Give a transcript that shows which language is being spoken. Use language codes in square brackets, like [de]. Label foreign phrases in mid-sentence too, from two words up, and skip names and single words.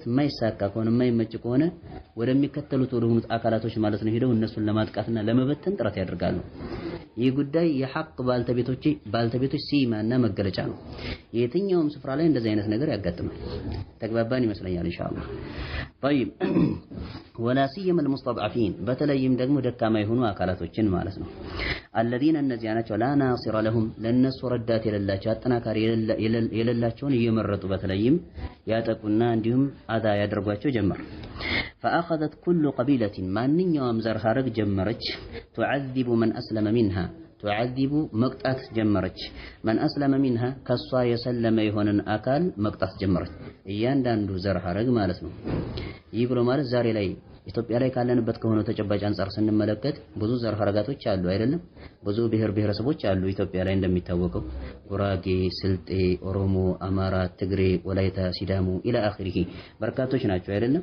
[am] የማይሳካ ከሆነ የማይመጭ ከሆነ ወደሚከተሉት ወደሆኑት አካላቶች ማለት ነው ሄደው እነሱን ለማጥቃትና ለመበተን ጥረት ያደርጋሉ። ይህ ጉዳይ የሐቅ ባልተቤቶች ሲማና መገለጫ ነው። የትኛውም ስፍራ ላይ እንደዚህ አይነት ነገር ያጋጥማል። ተግባባን ይመስለኛል ኢንሻአላህ። [ar] طيب ولا سيما المستضعفين [am] በተለይም ደግሞ ደካማ የሆኑ አካላቶችን ማለት ነው። الذين እነዚያ ናቸው [ar] لا ناصر لهم [am] ለነሱ ረዳት የሌላቸው አጠናካሪ የሌላቸውን እየመረጡ በተለይም ያጠቁና እንዲሁም አዛ ያደርጓቸው ጀመር። [ar] فأخذت كل قبيلة [am] ማንኛውም ዘር ሐረግ ጀመረች [ar] تعذب من أسلم منها تعذب [am] መቅጣት ጀመረች [ar] من أسلم منها [am] ከሷ የሰለመ የሆነን አካል መቅጣት ጀመረች። እያንዳንዱ ዘር ሐረግ ማለት ነው። ይህ ብሎ ማለት ዛሬ ላይ ኢትዮጵያ ላይ ካለንበት ከሆነ ተጨባጭ አንፃር ስንመለከት ብዙ ዘር ሐረጋቶች አሉ አይደለም? ብዙ ብሔረሰቦች አሉ ኢትዮጵያ ላይ እንደሚታወቀው ጉራጌ፣ ስልጤ፣ ኦሮሞ፣ አማራ፣ ትግሬ፣ ወላይታ፣ ሲዳሙ [ar] إلى آخره [am] በርካቶች ናቸው አይደለም?